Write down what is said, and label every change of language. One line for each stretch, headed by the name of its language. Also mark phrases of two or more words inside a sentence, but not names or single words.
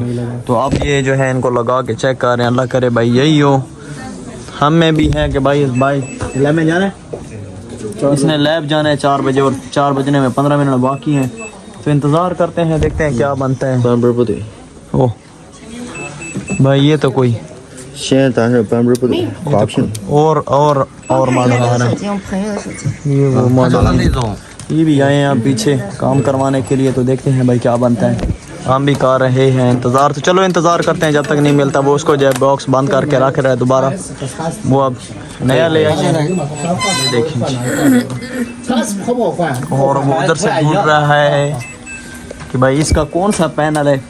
Hindi: तो अब ये जो है इनको लगा के चेक कर रहे हैं, अल्लाह करे भाई यही हो। हम में भी है कि भाई लैब में जाना है, इसने लैब जाना है 4 बजे और 4 बजने में 15 मिनट बाकी हैं। तो इंतज़ार करते हैं, देखते हैं क्या बनता है। ओह भाई ये तो कोई
Chinese: 现在但是版本不对，花屏。
Hindi: और मॉडल आ रहा है,
Chinese: 用朋友的手机。
Hindi: ये वो मॉडल ये भी आए हैं आप पीछे काम करवाने के लिए। तो देखते हैं भाई क्या बनता है। हम भी कर रहे हैं इंतज़ार, तो चलो इंतज़ार करते हैं जब तक नहीं मिलता। वो उसको जो बॉक्स बंद करके रख रहा है दोबारा, वो अब नया ले आए हैं। ये देखें और वो उधर से ढूंढ रहा है कि भाई इसका कौन सा पैनल है।